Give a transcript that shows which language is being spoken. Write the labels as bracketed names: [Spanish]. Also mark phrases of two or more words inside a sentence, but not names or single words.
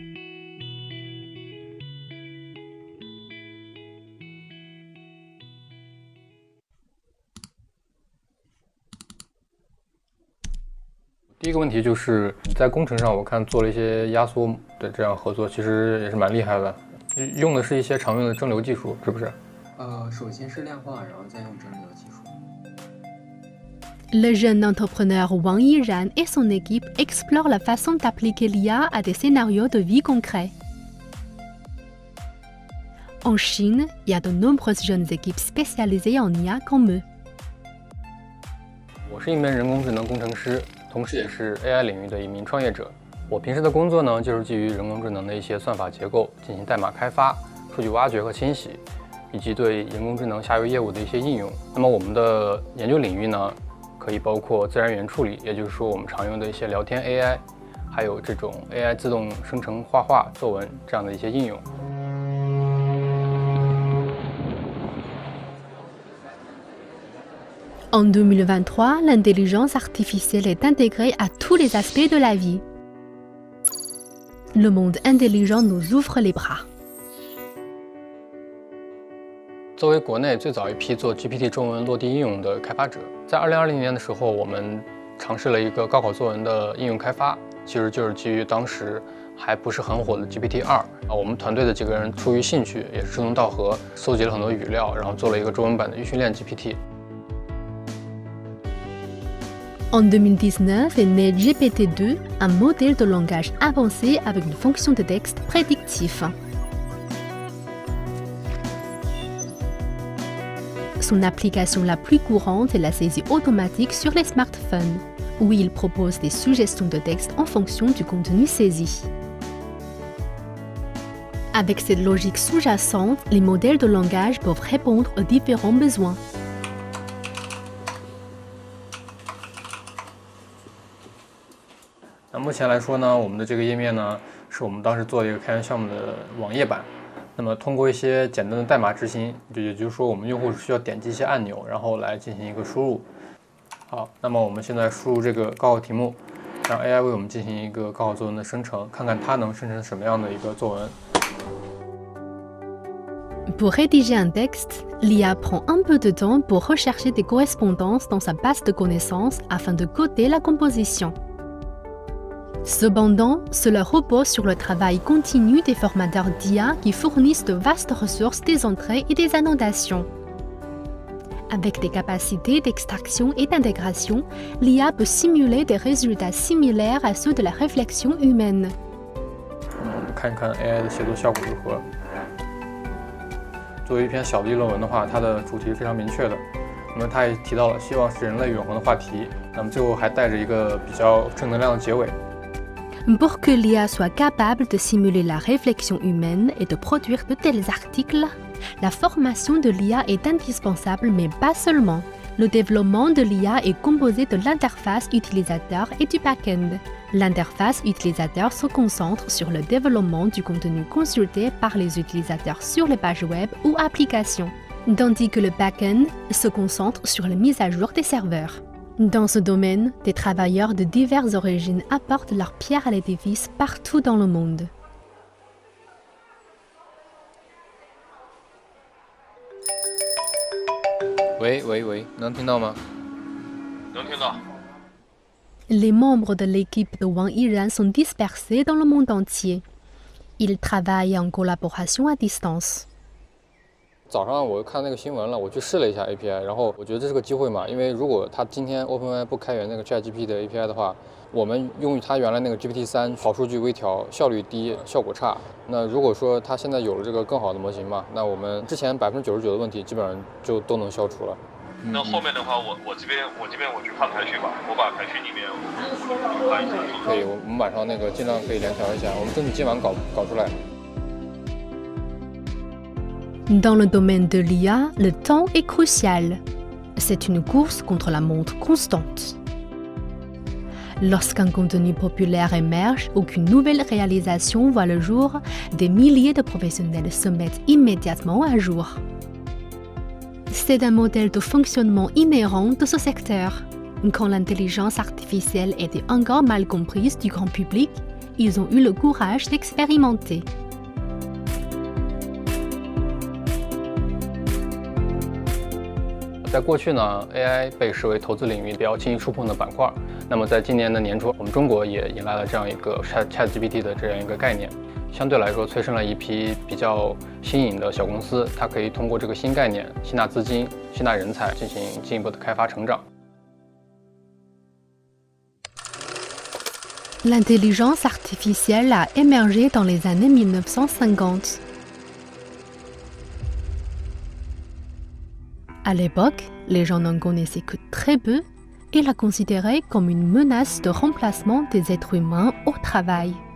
[Chinese] « 第一个问题就是你在工程上，我看做了一些压缩的这样合作，其实也是蛮厉害的。用的是一些常用的蒸馏技术，是不是？首先是量化，然后再用蒸馏技术。 [French] Le jeune entrepreneur Wang Yiran et son équipe explorent la façon d'appliquer l'IA à des scénarios de vie concrets. En Chine, il y a de nombreuses jeunes équipes spécialisées en IA comme eux. [Chinese] 我是一名人工智能工程师，同时也是 AI 领域的一名创业者。我平时的工作呢，就是基于人工智能的一些算法结构进行代码开发、数据挖掘和清洗，以及对人工智能下游业务的一些应用。那么我们的研究领域呢，可以包括自然语言处理，也就是说我们常用的一些聊天 AI， 还有这种 AI 自动生成画画、作文这样的一些应用。 [French] En 2023, l'intelligence artificielle est intégrée à tous les aspects de la vie. Le monde intelligent nous ouvre les bras. [Chinese] 作为国内最早一批做 GPT 中文落地应用的开发者，在2020年的时候，我们尝试了一个高考作文的应用开发，其实就是基于当时还不是很火的 GPT-2。我们团队的几个人出于兴趣，也是志同道合，搜集了很多语料，然后做了一个中文版的预训练 GPT。 [French] En 2019 est né GPT-2, un modèle de langage avancé avec une fonction de texte prédictif. Son application la plus courante est la saisie automatique sur les smartphones, où il propose des suggestions de texte en fonction du contenu saisi. Avec cette logique sous-jacente, les modèles de langage peuvent répondre aux différents besoins. [Chinese] 那目前来说呢，我们的这个页面呢，是我们当时做的一个开源项目的网页版。那么通过一些简单的代码执行，也就是说我们用户需要点击一些按钮，然后来进行一个输入。好，那么我们现在输入这个高考题目，让 AI 为我们进行一个高考作文的生成，看看它能生成什么样的一个作文。 [French] Pour rédiger un texte, l'IA prend un peu de temps pour rechercher des correspondances dans sa base de connaissances afin de coder la composition. Cependant, cela repose sur le travail continu des formateurs d'IA qui fournissent de vastes ressources des entrées et des annotations. Avec des capacités d'extraction et d'intégration, l'IA peut simuler des résultats similaires à ceux de la réflexion humaine. [Chinese] 我们看一看 AI 的写作效果如何。作为一篇小的议论文的话，它的主题是非常明确的。那么它也提到了希望是人类永恒的话题。那么最后还带着一个比较正能量的结尾。 [French] Pour que l'IA soit capable de simuler la réflexion humaine et de produire de tels articles, la formation de l'IA est indispensable, mais pas seulement. Le développement de l'IA est composé de l'interface utilisateur et du back-end. L'interface utilisateur se concentre sur le développement du contenu consulté par les utilisateurs sur les pages web ou applications, tandis que le back-end se concentre sur la mise à jour des serveurs. Dans ce domaine, des travailleurs de diverses origines apportent leur pierre à l'édifice partout dans le monde. [Chinese] 喂，能听到吗？能听到。 [French] Les membres de l'équipe de Wang Yiran sont dispersés dans le monde entier. Ils travaillent en collaboration à distance. [Chinese] 早上我看那个新闻了，我去试了一下 API， 然后我觉得这是个机会嘛，因为如果它今天 OpenAI 不开源那个 ChatGPT 的 API 的话，我们用它原来那个 GPT-3跑数据微调，效率低，效果差。那如果说它现在有了这个更好的模型嘛，那我们之前99%的问题基本上就都能消除了。那后面的话，我这边我去看排序吧，我把排序里面我去看一下。可以，我们晚上那个尽量可以联调一下，我们争取今晚搞出来。 [French] Dans le domaine de l'IA, le temps est crucial. C'est une course contre la montre constante. Lorsqu'un contenu populaire émerge ou qu'une nouvelle réalisation voit le jour, des milliers de professionnels se mettent immédiatement à jour. C'est un modèle de fonctionnement inhérent de ce secteur. Quand l'intelligence artificielle était encore mal comprise du grand public, ils ont eu le courage d'expérimenter. [Chinese] 在过去呢 ，AI 被视为投资领域比较轻易触碰的板块。那么在今年的年初，我们中国也迎来了这样一个 ChatGPT 的这样一个概念，相对来说催生了一批比较新颖的小公司，它可以通过这个新概念吸纳资金、吸纳人才，进行进一步的开发成长。 [French] L'intelligence artificielle a émergé dans les années 1950. À l'époque, les gens n'en connaissaient que très peu et la considéraient comme une menace de remplacement des êtres humains au travail.